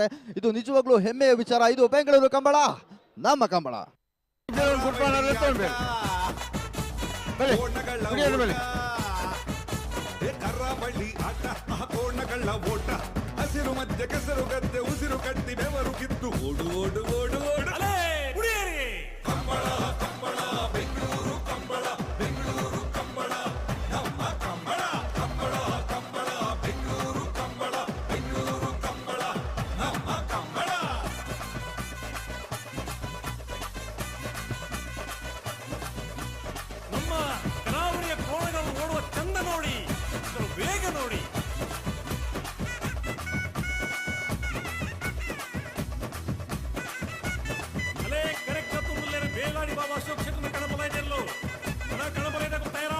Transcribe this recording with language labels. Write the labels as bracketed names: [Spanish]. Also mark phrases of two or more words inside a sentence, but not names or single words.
[Kannada] ಇದು ನಿಜವಾಗ್ಲೂ ಹೆಮ್ಮೆಯ ವಿಚಾರ. ಇದು ಬೆಂಗಳೂರು ಕಂಬಳ, ನಮ್ಮ ಕಂಬಳ. ಕರ್ರಬಳ್ಳಿ ಆಟ, ಕೋಣಗಳ ಓಟ, ಹಸಿರು ಮಧ್ಯೆ ಕೆಸರು ಗದ್ದೆ, ಉಸಿರು ಕಟ್ಟಿ ಬೆವರು ಕಿತ್ತು ಓಡು ಓಡು ಓಡು ಓಡು. ಕಂಬಳ ಕಂಬಳ ಬೆಂಗಳೂರು ಕಂಬಳ, ಬೆಂಗಳೂರು ಕಂಬಳ ನಮ್ಮ ಕಂಬಳ. ಕಂಬಳ ಕಂಬಳ ಬೆಂಗಳೂರು ಕಂಬಳ, ಬೆಂಗಳೂರು ಕಂಬಳ ನಮ್ಮ ಕಂಬಳ. ನಮ್ಮ ಕರಾವಳಿಯ ಕೋಣಗಳು ಓಡುವ ಚಂದ ನೋಡಿ, ಅದರ ವೇಗ ನೋಡಿ. [Tulu] ಅಲೆ ಕರೆಕ್ಟ್ ತುಂಬುಲ್ಲೇನೆ ಬೇಗಾಡಿ ಬಾಬಾ ಅಶೋಕ್ ಶೆಟ್ಟನ ಕಣಬಲೈದೆಲ್ಲೋ ಕಣಬಲೈದ ತಯಾರಾಗ